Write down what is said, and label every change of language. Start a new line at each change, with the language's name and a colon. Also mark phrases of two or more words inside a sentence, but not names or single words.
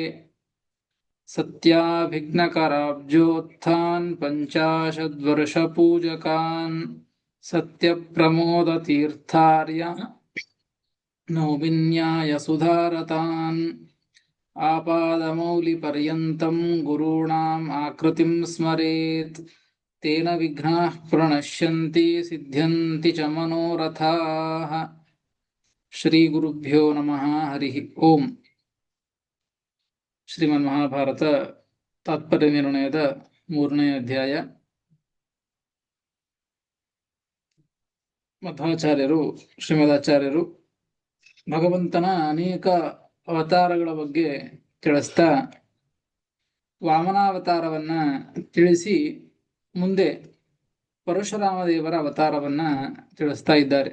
Sanskrit: सत्याभिघ्नकराब्जोत्थान् पञ्चाशद्वर्षपूजकान् सत्यप्रमोदतीर्थार्य नौमिन्याय सुधारतान्। आपादमौलिपर्यन्तं गुरूणाम् आकृतिं स्मरेत् तेन विघ्नाः प्रणश्यन्ति सिद्ध्यन्ति च मनोरथाः। श्रीगुरुभ्यो नमः। हरिः ओम्।
Kannada: ಶ್ರೀಮನ್ಮಹಾಭಾರತ ತಾತ್ಪರ್ಯ ನಿರ್ಣಯದ 3ನೇ ಅಧ್ಯಾಯ. ಮಧ್ವಾಚಾರ್ಯರು ಶ್ರೀಮದಾಚಾರ್ಯರು ಭಗವಂತನ ಅನೇಕ ಅವತಾರಗಳ ಬಗ್ಗೆ ತಿಳಿಸ್ತಾ ವಾಮನಾವತಾರವನ್ನ ತಿಳಿಸಿ ಮುಂದೆ ಪರಶುರಾಮ ದೇವರ ಅವತಾರವನ್ನ ತಿಳಿಸ್ತಾ ಇದ್ದಾರೆ.